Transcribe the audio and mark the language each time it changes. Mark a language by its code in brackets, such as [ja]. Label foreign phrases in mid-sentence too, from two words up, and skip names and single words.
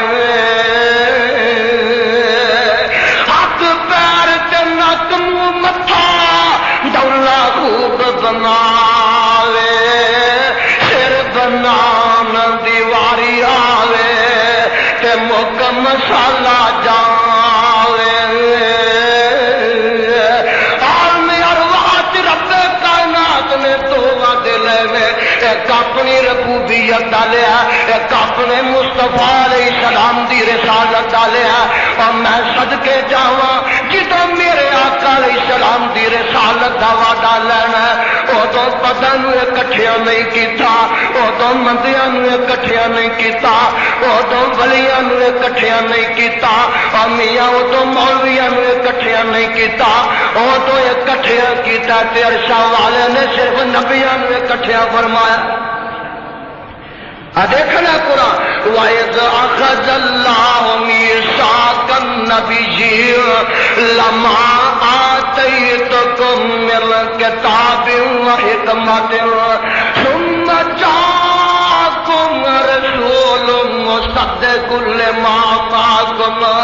[pa] ہاتھ پیر تے نک متھا دولا خوب بناوے سر بنان دی واری آوے تے مک مسالہ جاوے. عالم ارواح رب کائنات نے تو وعدے لے ایک اپنی ربوبیت ڈالیا ایک اپنے مصطفیٰ علیہ السلام دی رسالت ڈالیا. اور میں صدقے جاواں جدوں میرے آقا علیہ السلام دی رسالت دا وعدہ لینا ادوں پتہ نوں اکٹھیاں نہیں کیتا ادوں مندیاں نوں اکٹھیاں نہیں کیتا ادوں ولیاں نوں اکٹھیاں نہیں کیتا اور میاں ادوں مولویاں نوں اکٹھیاں نہیں کیتا ادوں اکٹھیاں کیتا تے عرشاں والے نے صرف نبیاں نوں اکٹھیاں فرمایا. دیکھنا قرآن [ar] وَإِذْ أَخَذَ اللَّهُ مِيثَاقَ النَّبِيِّينَ لَمَا آتَيْتُكُم مِّنْ كِتَابٍ وَحِكْمَةٍ ثُمَّ جَاءَكُم جاءكم رسول مصدق لما معكم